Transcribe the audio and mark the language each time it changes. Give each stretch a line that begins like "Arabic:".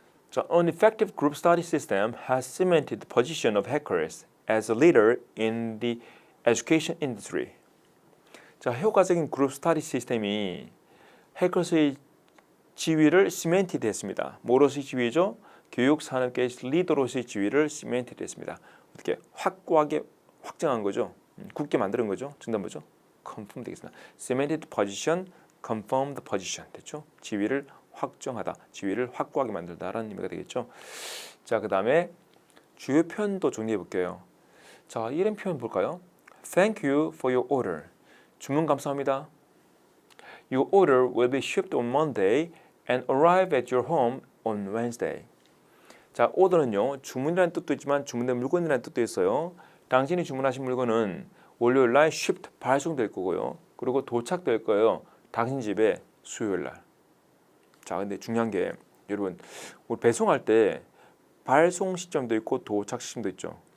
English: 자, an effective group study system has cemented the position of hackers as a leader in the education industry.
Korean: 자, 효과적인 그룹 스터디 시스템이 해커스의 지위를 시멘티드 했습니다. 뭐로서의 지위죠? 교육 산업계의 리더로서의 지위를 시멘티드 했습니다. 어떻게? 확고하게 확정한 거죠. 굳게 만드는 거죠. 정답 뭐죠? confirm 되겠습니다.
English: cemented position, confirmed position 됐죠?
Korean: 지위를 확정하다, 지위를 확고하게 만들다라는 의미가 되겠죠. 자, 그 다음에 주요 표현도 정리해 볼게요. 자, 이런 표현 볼까요?
English: Thank you for your order.
Korean: 주문 감사합니다.
English: Your order will be shipped on Monday and arrive at your home on Wednesday.
Korean: 자, 오더는요, 주문이라는 뜻도 있지만 주문된 물건이라는 뜻도 있어요. 당신이 주문하신 물건은 월요일 날 shipped 발송될 거고요. 그리고 도착될 거예요. 당신 집에 수요일 날. 자, 근데 중요한 게 여러분, 우리 배송할 때 발송 시점도 있고 도착 시점도 있죠.